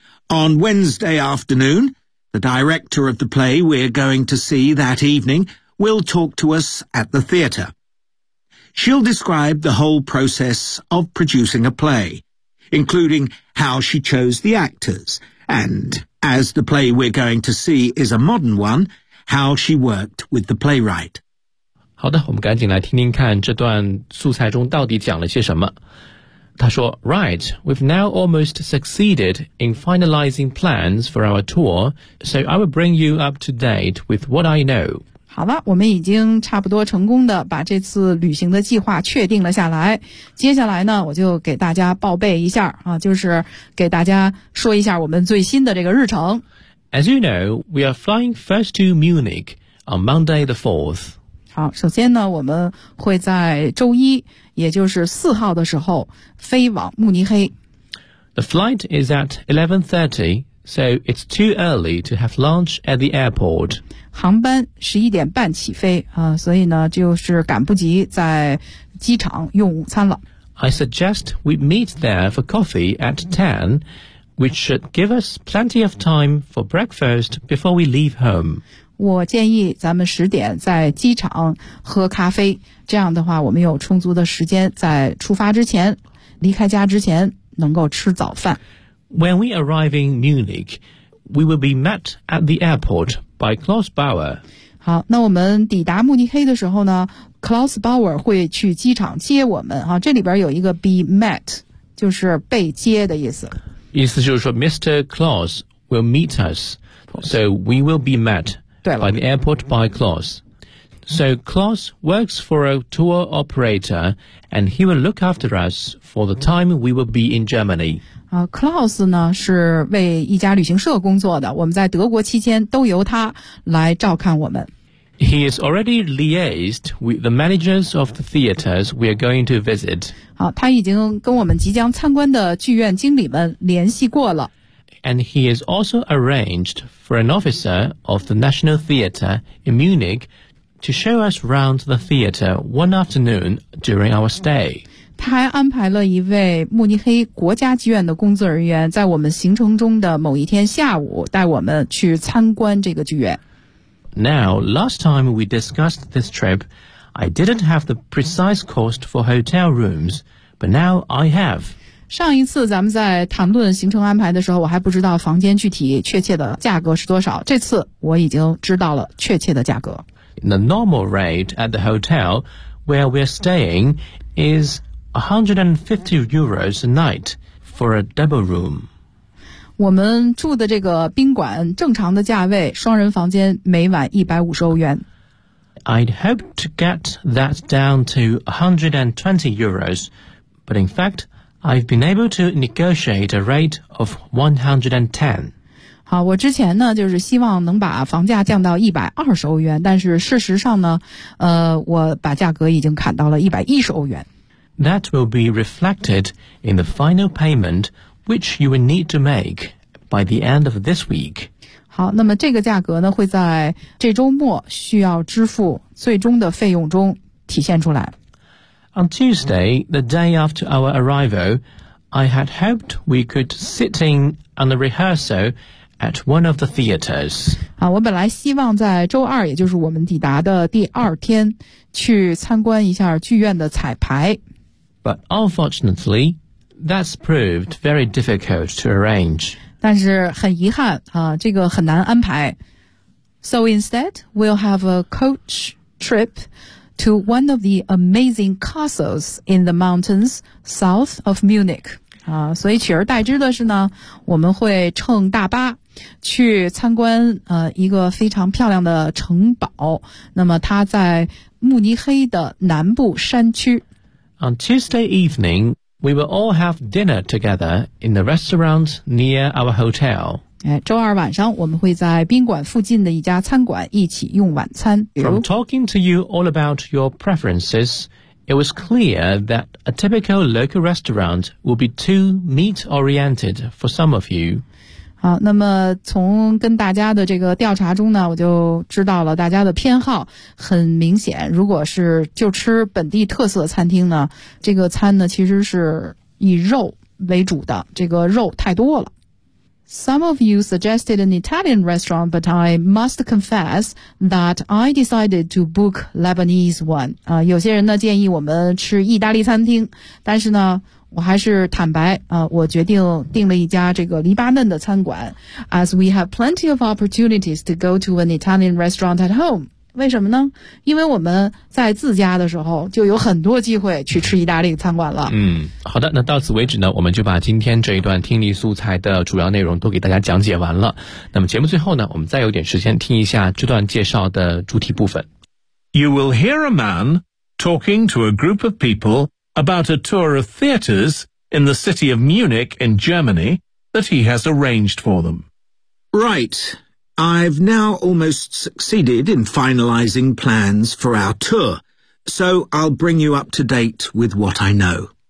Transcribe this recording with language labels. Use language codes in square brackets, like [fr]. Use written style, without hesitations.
[en] On Wednesday afternoon, the director of the play we're going to see that evening will talk to us at the theatre. She'll describe the whole process of producing a play, including how she chose the actors, and, as the play we're going to see is a modern one, how she worked with the playwright. [zh] 好的，我们赶紧来听听看这段素材中到底讲了些什么。他说 [en] Right, we've now almost succeeded in finalizing plans for our tour, so I will bring you up to date with what I know. [zh] 好了，我们已经差不多成功的把这次旅行的计划确定了下来。接下来呢，我就给大家报备一下啊，就是给大家说一下我们最新的这个日程。 [en] As you know, we are flying first to Munich on Monday the 4th. [zh] 好，首先呢，我们会在周一，也就是四号的时候飞往慕尼黑。 [en] The flight is at 11:30, so it's too early to have lunch at the airport. [zh] 航班11:30起飞啊，所以呢，就是赶不及在机场用午餐了。 [en] I suggest we meet there for coffee at 10, which should give us plenty of time for breakfast before we leave home. [zh] 我建议咱们10:00在机场喝咖啡，这样的话我们有充足的时间在出发之前，离开家之前能够吃早饭。 [en] When we arrive in Munich, we will be met at the airport by Klaus Bauer. [zh] 好，那我们抵达慕尼黑的时候呢 ，Klaus Bauer 会去机场接我们啊。这里边有一个 [en] be met， [zh] 就是被接的意思。意思就是说 [en] ，Mr. Klaus will meet us, so we will be met. By the airport by Klaus. So Klaus works for a tour operator, and he will look after us for the time we will be in Germany. [zh] Klaus 呢是为一家旅行社工作的，我们在德国期间都由他来照看我们。 [en] He is already liaised with the managers of the theaters we are going to visit. [zh] 好，他已经跟我们即将参观的剧院经理们联系过了。 [en] And he has also arranged for an officer of the National Theatre in Munich to show us round the theatre one afternoon during our stay. [zh] 他还安排了一位慕尼黑国家剧院的工作人员在我们行程中的某一天下午带我们去参观这个剧院。 [en] Now, last time we discussed this trip, I didn't have the precise cost for hotel rooms, but now I have. [zh] 上一次咱们在谈论行程安排的时候，我还不知道房间具体确切的价格是多少。这次我已经知道了确切的价格。 [en] The normal rate at the hotel where we're staying is €150 a night for a double room. [zh] 我们住的这个宾馆正常的价位，双人房间每晚150欧元。 [en] I'd hope to get that down to €120, but in fact,I've been able to negotiate a rate of 110. [zh] 好，我之前呢就是希望能把房价降到120欧元，但是事实上呢，我把价格已经砍到了110欧元。 [en] That will be reflected in the final payment, which you will need to make by the end of this week. [zh] 好，那么这个价格呢会在这周末需要支付最终的费用中体现出来。 [en] On Tuesday, the day after our arrival, I had hoped we could sit in on the rehearsal at one of the theaters. [zh] 我本来希望在周二，也就是我们抵达的第二天，去参观一下剧院的彩排。 [en] But unfortunately, that's proved very difficult to arrange. [zh] 但是很遗憾啊，这个很难安排。 [en] So instead, we'll have a coach trip to one of the amazing castles in the mountains south of Munich. [zh] 所以取而代之的是呢，我们会乘大巴去参观一个非常漂亮的城堡，那么它在慕尼黑的南部山区。 [en] On Tuesday evening, we will all have dinner together in the restaurant near our hotel. [zh] 周二晚上我们会在宾馆附近的一家餐馆一起用晚餐。 [en] From talking to you all about your preferences, it was clear that a typical local restaurant will be too meat-oriented for some of you. [zh] 好，那么从跟大家的这个调查中呢，我就知道了大家的偏好很明显。如果是就吃本地特色餐厅呢，这个餐呢其实是以肉为主的，这个肉太多了。 [en] Some of you suggested an Italian restaurant, but I must confess that I decided to book Lebanese one. [zh] 有些人呢建议我们吃意大利餐厅，但是呢我还是坦白我决定订了一家这个黎巴嫩的餐馆。 [en] As we have plenty of opportunities to go to an Italian restaurant at home. [zh] 为什么呢？因为我们在自家的时候就有很多机会去吃意大利餐馆了。好的，那到此为止呢，我们就把今天这一段听力素材的主要内容都给大家讲解完了。那么节目最后呢，我们再有点时间听一下这段介绍的主体部分。 [en] You will hear a man talking to a group of people. About a tour of theatres in the city of Munich in Germany that he has arranged for them. Right. I've now almost succeeded in finalising plans for our tour, so I'll bring you up to date with what I know.